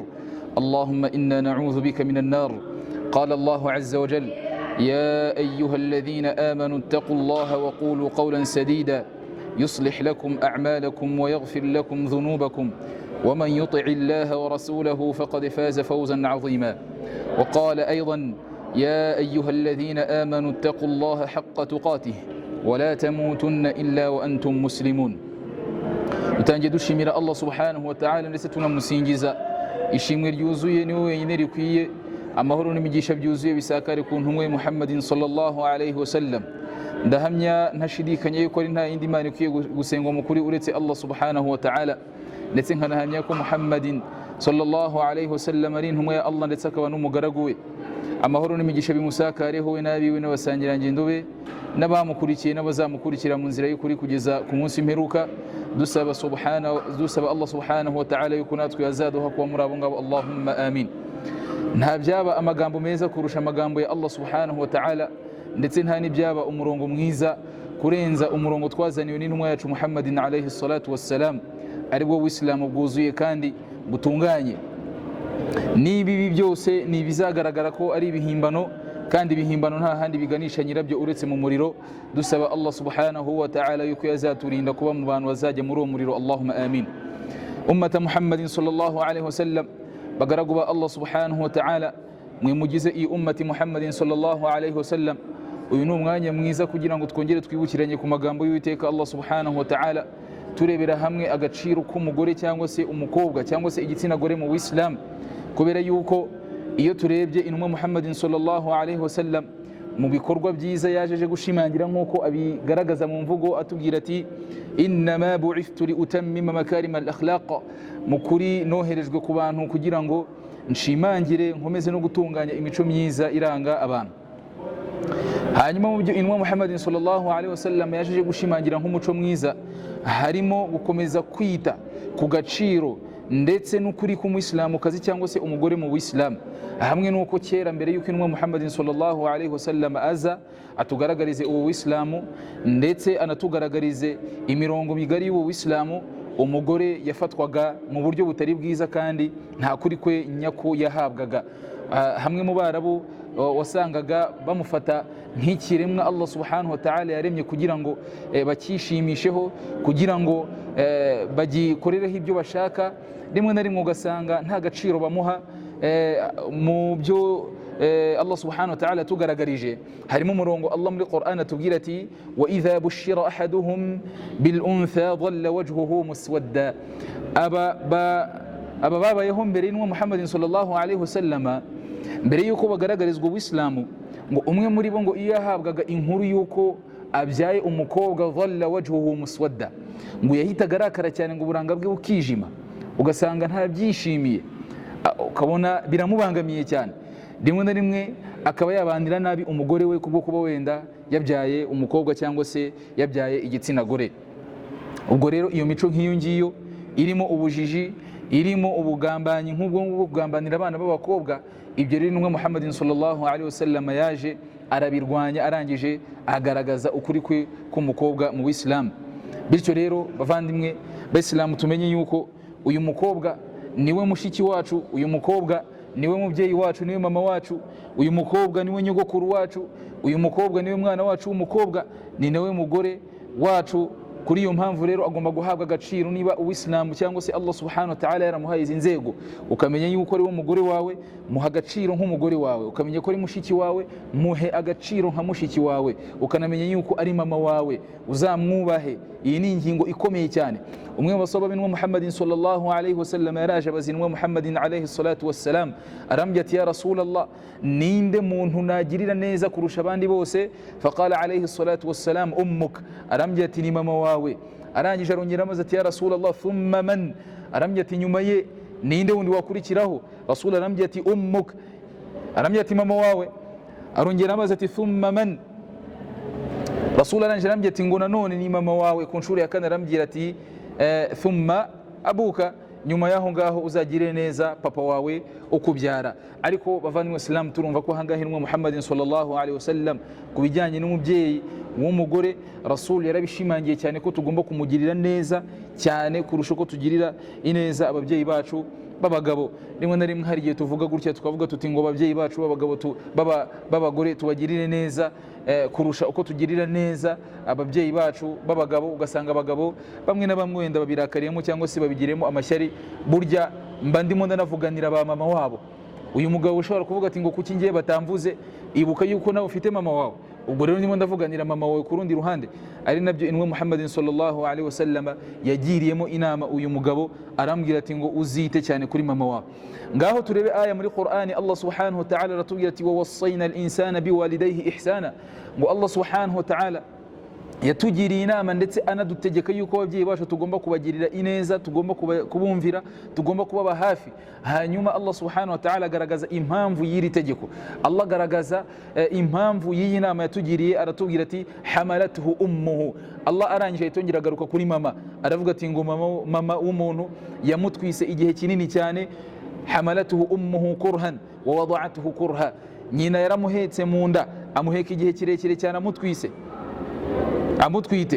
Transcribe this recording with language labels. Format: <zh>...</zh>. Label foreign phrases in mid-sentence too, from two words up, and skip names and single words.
<ar>اللهم إنا نعوذ بك من النار. قال الله عز وجل: يا أيها الذين آمنوا اتقوا الله وقولوا قولا سديدا يصلح لكم أعمالكم ويغفر لكم ذنوبكم، ومن يطع الله ورسوله فقد فاز فوزا عظيما. وقال أيضا: يا أيها الذين آمنوا اتقوا الله حق تقاته ولا تموتن إلا وأنتم مسلمون.</ar> <rw>Utangiye dushimira Allah</rw> <ar>سبحانه وتعالى,</ar> <rw>ndetse tunamusingiza. Ishimwe ryuzuye niwe wenyine rikwiye, amahoro n'imigisha byuzuye bisakare ku ntumwe Muhammadin</rw> <ar>صلى الله عليه وسلم.</ar> <rw>Ndahamya ntashidikanya yuko ari nta yindi Imana ikwiye gusengwa mu kuri uretse Allah</rw> <ar>سبحانه وتعالى,</ar> <rw>ndetse nkanahamya ko Muhammadin</rw> <ar>صلى الله عليه وسلم</ar> <rw>ari intumwa ya Allah, ndetse akaba n'umugaragu we. Amahoro n'imigisha bimusakareho we n'abiwe n'abasangirangendo be n'abamukurikiye n'abazamukurikira mu nzira y'ukuri kugeza ku munsi imperuka. Dusaba Allah</rw> <ar>سبحانه وتعالى</ar> <rw>yuko natwe yazaduha kuba muri abo ngabo.</rw> <ar>اللهم آمين.</ar> <rw>Nta byaba amagambo meza kurusha amagambo ya Allah</rw> <ar>سبحانه وتعالى,</ar> <rw>ndetse nta n'ibyaba umurongo mwiza kurenza umurongo twazaniwe n'intumwa yacu Muhammadin</rw> <ar>عليه الصلاة والسلام,</ar> <rw>aribwo w'Islamu bwuzuye kandi butunganye. N'ibibi byose ni bizagaragara ko ari ibihimbano, kandi ibihimbano nta handi biganisha nyirabyo uretse mu muriro. Dusaba Allah</rw> <ar>سبحانه وتعالى</ar> <rw>yuko yazaturinda kuba mu bantu bazajya muri uwo muriro.</rw> <ar>اللهم آمين. أمة محمد صلى الله عليه وسلم,</ar> <rw>bagaragu ba Allah</rw> <ar>سبحانه وتعالى,</ar> <rw>mwe mugize iyi</rw> <ar>أمة محمد صلى الله عليه وسلم,</ar> <rw>uyu ni umwanya mwiza kugira ngo twongere twibukiranye ku magambo y'Uwiteka Allah</rw> <ar>سبحانه وتعالى,</ar> <rw>turebera hamwe agaciro k'umugore cyangwa se umukobwa cyangwa se igitsina gore mu Islam. Kubera yuko iyo turebye intumwa Muhammadin</rw> <ar>صلى الله عليه وسلم</ar> <rw>mu bikorwa byiza yajeje gushimangira, nk'uko abigaragaza mu mvugo atubwira ati:</rw> <ar>إنما بعثت لأتمم مكارم الأخلاق,</ar> <rw>mukuri noherejwe ku bantu kugira ngo nshimangire nkomeze no gutunganya imico myiza iranga abantu. Hanyuma mu byo intumwa Muhammadin</rw> <ar>صلى الله عليه وسلم</ar> <rw>yajeje gushimangira nk'umuco mwiza harimo gukomeza kwita ku gaciro ndetse n'ukuri k'umuyisilamukazi cyangwa se umugore mu Islam, hamwe n'uko kera mbere y'uko intumwa Muhammadin</rw> <ar>صلى الله عليه وسلم</ar> <rw>aza atugaragarize ubu Islamu, ndetse anatugaragarize imirongo migari y'ubu Islamu, umugore yafatwaga mu buryo butari bwiza kandi nta kuri kwe nyako yahabwaga. Hamwe mu Barabu wasangaga bamufata nk'ikiremwa Allah</rw> <ar>سبحانه وتعالى</ar> <rw>yaremye kugira ngo bakishimisheho, kugira ngo bagikorereho ibyo bashaka. Rimwe na rimwe ugasanga nta gaciro bamuha. Mu byo Allah</rw> <ar>سبحانه وتعالى</ar> <rw>tugaragarije harimo umurongo Allah muri Qur'an atubwira ati:</rw> <ar>وإذا بشر أحدهم بالأنثى ظل وجهه مسودا.</ar> <rw>Aba babayeho mbere y'intumwa Muhammadin</rw> <ar>صلى الله عليه وسلم,</ar> <rw>mbere yuko bagaragarizwa ubuislamu, ngo umwe muri bo ngo iyo yahabwaga inkuru yuko abyaye umukobwa</rw> <ar>ظل وجهه مسودا,</ar> <rw>ngo yahitaga arakara cyane, ngo uburanga bwe bukijima, ugasanga nta byishimiye, ukabona biramubangamiye cyane. Rimwe na rimwe akaba yabandira nabi umugore we kubwo kuba wenda yabyaye umukobwa cyangwa se yabyaye igitsina gore. Ubwo rero iyo mico nk'iyo ngiyo irimo ubujiji, irimo ubugambanyi nk'ubwo kugambanira abana b'abakobwa, ibyo rero intumwa Muhammadin</rw> <ar>صلى الله عليه وسلم</ar> <rw>yaje arabirwanya, arangije agaragaza ukuri kwe k'umukobwa mu Islam. Bityo rero bavandimwe b'Islam, tumenye yuko uyu mukobwa niwe mushiki wacu, uyu mukobwa niwe mubyeyi wacu, niwe mama wacu, uyu mukobwa niwe nyogokuru wacu, uyu mukobwa niwe mwana wacu w'umukobwa, ni nawe mugore wacu kuri iyo mpamvu rero agomba guhabwa agaciro. Niba uwisilamu cyangwa se Allah</rw> <ar>سبحانه وتعالى</ar> <rw>yaramuhaye izi nzego, ukamenya yuko ari wo mugore wawe, muha agaciro nk'umugore wawe. Ukamenya ko ari mushiki wawe, muhe agaciro nka mushiki wawe. Ukanamenya yuko ari mama wawe, uzamwubahe. Iyi ni ingingo ikomeye cyane. Umwe mu basahaba b'intumwa Muhammadin</rw> <ar>صلى الله عليه وسلم</ar> <rw>yaraje abazinwa Muhammadin</rw> <ar>عليه الصلاة والسلام,</ar> <rw>arambye ati</rw> <ar>يا رسول الله,</ar> <rw>ninde muntu nagirira neza kurusha abandi bose?</rw> <ar>فقال عليه الصلاة والسلام أمك,</ar> <rw>arambye ati ni mama wawe. Arangije arongera amaze ati</rw> <ar>يا رسول الله ثم من,</ar> <rw>arambye ati nyuma ye ninde wundi wakurikiraho? Rasul arambye ati ummuk, arambye ati mama wawe. Arongera amaze ati</rw> <ar>ثم من,</ar> <rw>Rasul arambye ati ngo nanone ni mama wawe. Ku nshuro ya kane arambye ati</rw> <ar>ثم أبوك,</ar> <rw>nyuma yaho ngaho uzagire neza papa wawe ukubyara. Ariko bavandimwe Islam, turumva ko hangahe intumwa Muhammadin</rw> <ar>صلى الله عليه وسلم</ar> <rw>ku bijyanye n'umubyeyi w'umugore, Rasul yarabishimangiye cyane ko tugomba kumugirira neza cyane kurusha ko tugirira ineza ababyeyi bacu b'abagabo. Rimwe na rimwe hari igihe tuvuga gutya tukavuga tuti ngo ababyeyi bacu b'abagabo b'abagore tubagirire neza kurusha uko tugirira neza ababyeyi bacu b'abagabo. Ugasanga abagabo bamwe na bamwe wenda babirakariyemo cyangwa se babigiremo amashyari. Burya mba ndimo ndanavuganira ba mama wabo. Uyu mugabo ushobora kuvuga ati ngo kuki ngiye batamvuze, ibuka yuko nawe ufite mama wawe. Ubwo rero ndimo ndavuganira mama wawe ku rundi ruhande. Ari nabyo intumwa Muhammadin</rw> <ar>صلى الله عليه وسلم</ar> <rw>yagiriyemo inama uyu mugabo, arambwira ati ngo uzite cyane kuri mama wawe. Ngaho turebe aya muri Qur'ani, Allah</rw> <ar>سبحانه وتعالى</ar> <rw>aratubwira ati</rw> <ar>ووصينا الإنسان بوالديه إحسانا,</ar> <rw>ngo Allah</rw> <ar>سبحانه وتعالى</ar> <rw>yatugiriye inama ndetse anadutegeka yuko ababyeyi bacu tugomba kubagirira ineza, tugomba kubumvira, tugomba kubaba hafi. Hanyuma Allah</rw> <ar>سبحانه وتعالى</ar> <rw>agaragaza impamvu y'iri tegeko. Allah agaragaza impamvu y'iyi nama yatugiriye, aratubwira ati</rw> <ar>حملته أمه.</ar> <rw>Allah arangije yitongera agaruka kuri mama, aravuga ati ngo mama w'umuntu yamutwise igihe kinini cyane.</rw> <ar>حملته أمه كرها ووضعته كرها,</ar> <rw>nyina yaramuhetse mu nda, amuheka igihe kirekire cyane amutwite.</rw>